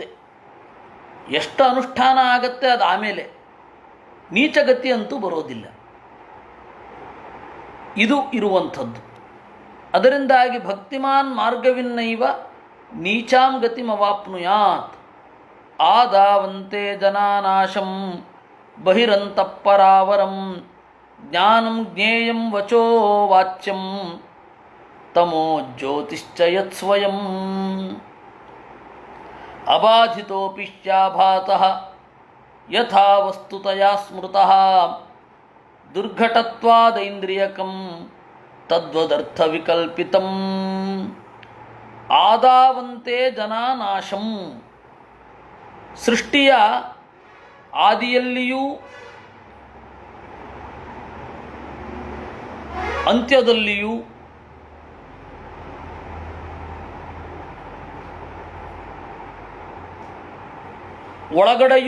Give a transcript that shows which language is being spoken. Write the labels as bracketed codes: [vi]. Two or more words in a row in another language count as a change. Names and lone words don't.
[kn] ಎಷ್ಟು ಅನುಷ್ಠಾನ ಆಗತ್ತೆ ಅದು ಆಮೇಲೆ, ನೀಚಗತಿ ಅಂತೂ ಬರೋದಿಲ್ಲ. ಇದು ಇರುವಂಥದ್ದು. [sa] ಅದರಿಂದಾಗಿ ಭಕ್ತಿಮಾನ್ ಮಾರ್ಗವಿನ್ನೈವ ನೀಚಾಂ ಗತಿ ಮವಾಪ್ನುಯಾತ್. ಆದಾವಂತೆ ಜನಾನಾಶಂ ಬಹಿರಂತಃಪರಾವರಂ ಜ್ಞಾನಂ ಜ್ಞೇಯಂ ವಚೋ ವಾಚ್ಯಂ ತಮೋ ಜ್ಯೋತಿಶ್ಚ ಯತ್ಸ್ವಯಂ ಅಬಾಧಿತೋಪಿ ಸ್ಯಾಭಾತಃ ಯಥಾ ವಸ್ತುತಯಾ ಸ್ಮೃತಃ ದುರ್ಘಟತ್ವಾದೈಂದ್ರಿಯಕಂ ತದ್ವದರ್ಥವಿಕಲ್ಪಿತಂ. ಆದಾವಂತೆ ಜನಾನಾಶಂ. [kn] ಸೃಷ್ಟಿಯ ಆದಿಯಲ್ಲಿಯೂ ಅಂತ್ಯದಲ್ಲಿಯೂ ಒಳಗಡೆಯೂ